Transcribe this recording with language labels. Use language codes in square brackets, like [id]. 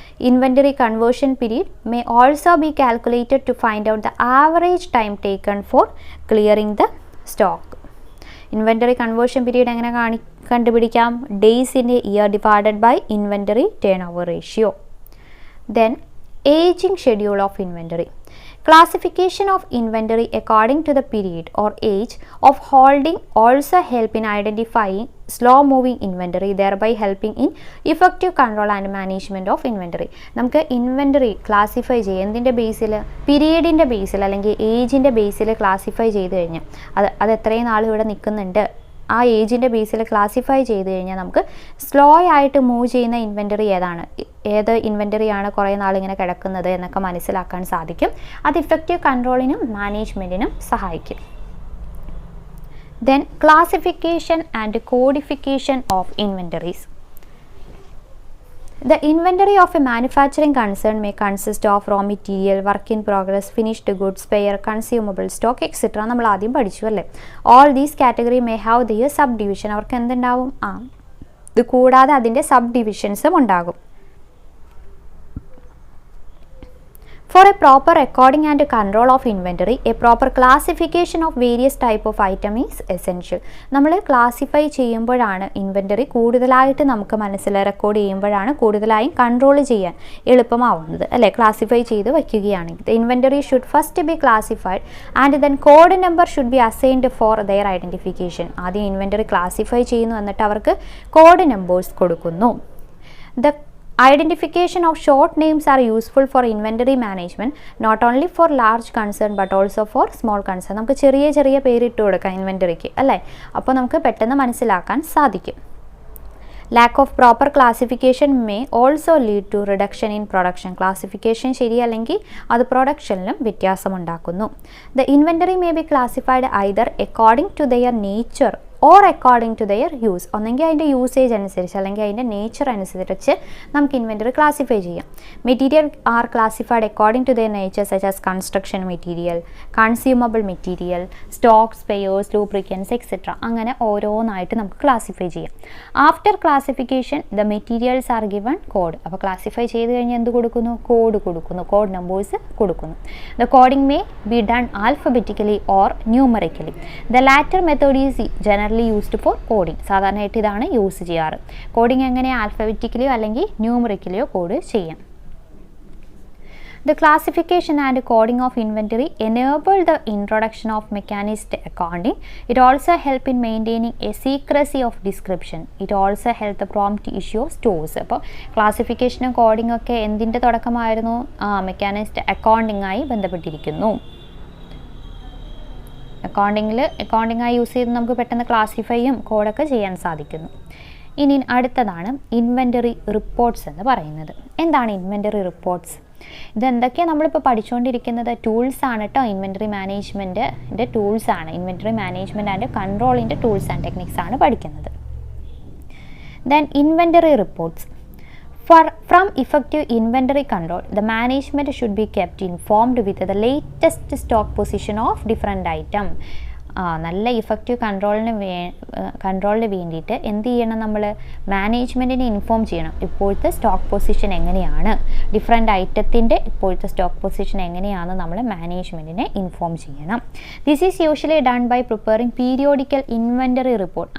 [en] Inventory conversion period may also be calculated to find out the average time taken for clearing the stock. Inventory conversion period [ml] എങ്ങനെ കണ്ടുപിടിക്കാം? [en] Days in a year divided by inventory turn over ratio. Then ageing schedule of inventory. Classification of inventory according to the period or age of holding also help in identifying slow moving inventory, thereby helping in effective control and management of inventory. [ml] നമുക്ക് inventory classify ചെയ്യുക എന്തിൻ്റെ ബേസിൽ? പീരീഡിൻ്റെ ബേസിൽ അല്ലെങ്കിൽ ഏജിൻ്റെ ബേസിൽ classify ചെയ്ത് കഴിഞ്ഞാൽ അത് എത്രയും നാൾ ഇവിടെ നിൽക്കുന്നുണ്ട്, ആ ഏജിൻ്റെ ബേസിൽ ക്ലാസിഫൈ ചെയ്ത് കഴിഞ്ഞാൽ നമുക്ക് സ്ലോ ആയിട്ട് മൂവ് ചെയ്യുന്ന ഇൻവെൻ്ററി ഏത് ഇൻവെൻ്ററിയാണ് കുറേ നാളിങ്ങനെ കിടക്കുന്നത് എന്നൊക്കെ മനസ്സിലാക്കാൻ സാധിക്കും. അത് ഇഫക്റ്റീവ് കൺട്രോളിനും മാനേജ്മെൻറ്റിനും സഹായിക്കും. [en] Then classification and codification of inventories. The inventory of a manufacturing concern may consist of raw material, work in progress, finished goods, spare, consumable stock, etc. [ml] നമ്മൾ ആദ്യം പഠിച്ചു അല്ലേ. [en] All these category may have their subdivision. [ml] അവർക്ക് എന്തുണ്ടാവും? ഇത് കൂടാതെ അതിൻ്റെ sub ഡിവിഷൻസും ഉണ്ടാകും. [en] For a proper recording and control of inventory, a proper classification of various type of item is essential. [ml] നമ്മൾ ക്ലാസിഫൈ ചെയ്യുമ്പോഴാണ് ഇൻവെൻ്ററി കൂടുതലായിട്ട് നമുക്ക് റെക്കോർഡ് ചെയ്യുമ്പോഴാണ് കൂടുതലായും കൺട്രോൾ ചെയ്യാൻ എളുപ്പമാവുന്നത് അല്ലേ. ക്ലാസിഫൈ ചെയ്ത് വയ്ക്കുകയാണെങ്കിൽ [en] the inventory should first be classified and then code number should be assigned for their identification. [ml] ആദ്യം ഇൻവെൻ്ററി ക്ലാസിഫൈ ചെയ്യുന്നു, എന്നിട്ട് അവർക്ക് കോഡ് നമ്പേഴ്സ് കൊടുക്കുന്നു. [en] The identification of short names are useful for inventory management, not only for large concern but also for small concern. [ml] നമുക്ക് ചെറിയ പേരിട്ട് കൊടുക്കാം ഇൻവെൻ്ററിക്ക് അല്ലേ. അപ്പോൾ നമുക്ക് പെട്ടെന്ന് മനസ്സിലാക്കാൻ സാധിക്കും. [en] Lack of proper classification may also lead to reduction in production. [ml] Classification ശരിയല്ലെങ്കിൽ അത് പ്രൊഡക്ഷനിലും വ്യത്യാസമുണ്ടാക്കുന്നു. [en] The inventory may be classified either according to their nature or according to their use. [ml] ഒന്നെങ്കിൽ അതിൻ്റെ യൂസേജ് അനുസരിച്ച് അല്ലെങ്കിൽ അതിൻ്റെ നേച്ചർ അനുസരിച്ച് നമുക്ക് ഇൻവെൻ്ററി ക്ലാസിഫൈ ചെയ്യാം. [en] Material are classified according to their nature such as construction material, consumable material, stock, spares, lubricants etcetera. [ml] അങ്ങനെ ഓരോന്നായിട്ട് നമുക്ക് ക്ലാസിഫൈ ചെയ്യാം. [en] After classification the materials are given code. [ml] അപ്പോൾ ക്ലാസിഫൈ ചെയ്ത് കഴിഞ്ഞാൽ എന്ത് കൊടുക്കുന്നു? കോഡ് കൊടുക്കുന്നു, കോഡ് നമ്പേഴ്സ് കൊടുക്കുന്നു. [en] The coding may be done alphabetically or numerically. The latter method is generally used for coding. [ml] സാധാരണയായിട്ട് ഇതാണ് യൂസ് ചെയ്യാറ്. കോഡിംഗ് എങ്ങനെ? ആൽഫബറ്റിക്കലിയോ അല്ലെങ്കിൽ ന്യൂമറിക്കലിയോ കോഡ് ചെയ്യാം. [en] The classification and coding of inventory enable the introduction of mechanized accounting. It also help in maintaining a secrecy of description. It also help the prompt issue of stores. [ml] അപ്പോൾ ക്ലാസിഫിക്കേഷനും coding ഒക്കെ എന്തിൻ്റെ തുടക്കമായിരുന്നു? Mechanised accounting ആയി ബന്ധപ്പെട്ടിരിക്കുന്നു. അക്കൗണ്ടിങ്ങായി use ചെയ്ത് നമുക്ക് പെട്ടെന്ന് ക്ലാസിഫൈയും കോഡൊക്കെ ചെയ്യാൻ സാധിക്കുന്നു. ഇനി അടുത്തതാണ് ഇൻവെൻ്ററി റിപ്പോർട്ട്സ് എന്ന് പറയുന്നത്. എന്താണ് ഇൻവെൻ്ററി റിപ്പോർട്ട്സ്? ഇതെന്തൊക്കെയാണ് നമ്മളിപ്പോൾ പഠിച്ചുകൊണ്ടിരിക്കുന്നത്? ടൂൾസാണ് കേട്ടോ. Inventory മാനേജ്മെൻറ്റിൻ്റെ ടൂൾസാണ്. Inventory management and കൺട്രോളിൻ്റെ tools and techniques ആണ് പഠിക്കുന്നത്. [en] Then inventory reports. From effective inventory control, the management should be kept informed with the latest stock position of different item. [ml] നല്ല effective കൺട്രോളിന് വേണ്ടിയിട്ട് എന്ത് ചെയ്യണം, നമ്മൾ മാനേജ്മെൻറ്റിനെ ഇൻഫോം ചെയ്യണം. ഇപ്പോഴത്തെ സ്റ്റോക്ക് പൊസിഷൻ എങ്ങനെയാണ്, ഡിഫറെൻ്റ് ഐറ്റത്തിൻ്റെ ഇപ്പോഴത്തെ സ്റ്റോക്ക് പൊസിഷൻ എങ്ങനെയാണെന്ന് നമ്മൾ മാനേജ്മെൻറ്റിനെ ഇൻഫോം ചെയ്യണം. [en] This is usually done by preparing periodical inventory report.